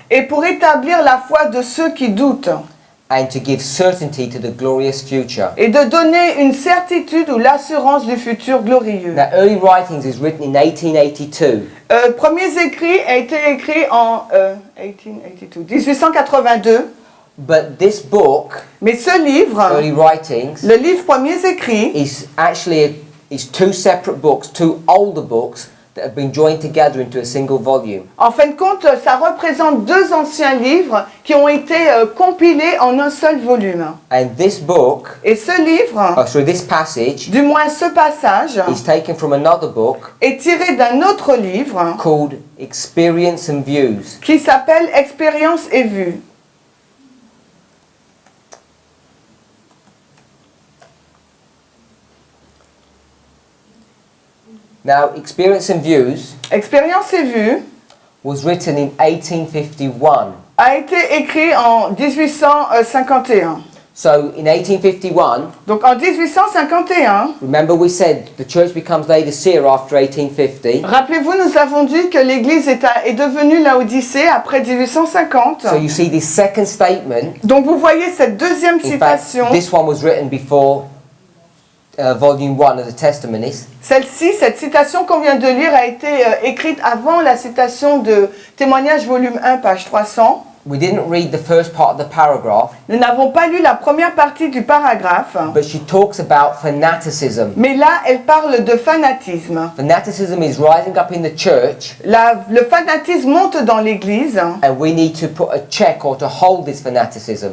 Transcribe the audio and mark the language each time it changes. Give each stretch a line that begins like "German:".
French: Et pour établir la foi de ceux qui doutent.
English: and to give certainty to the glorious future.
French: et de donner une certitude ou l'assurance du futur glorieux.
English: Now, early writings is written in 1882,
French: Premiers écrits a été écrit en 1882,
English: but this book,
French: mais ce livre,
English: early writings,
French: le livre Premiers écrits,
English: is actually is two separate books, two older books that have been joined together into a single volume.
French: en fin de compte, ça représente deux anciens livres qui ont été compilés en un seul volume.
English: And this book,
French: Et ce livre,
English: this passage,
French: du moins ce passage,
English: is taken from another book
French: est tiré d'un autre livre
English: called Experience and Views.
French: qui s'appelle Expérience et vue.
English: Now, Experience and Views
French: Expérience et vue
English: was written in 1851.
French: a été écrit en 1851.
English: So, in 1851,
French: Donc en 1851,
English: remember we said the church becomes Laodicea after 1850.
French: rappelez-vous, nous avons dit que l'Église est devenue Laodicée après 1850.
English: So you see this second statement.
French: Donc vous voyez cette deuxième
English: In fact,
French: citation.
English: this one was written before volume 1 of the Testimonies.
French: Celle-ci, cette citation qu'on vient de lire a été écrite avant la citation de Témoignage volume 1, page 300.
English: We didn't read the first part of the paragraph,
French: Nous n'avons pas lu la première partie du paragraphe,
English: but she talks about fanaticism.
French: mais là, elle parle de fanatisme.
English: Fanaticism is rising up in the church,
French: Le fanatisme monte dans l'Église
English: and we need to put a check or to hold this fanaticism.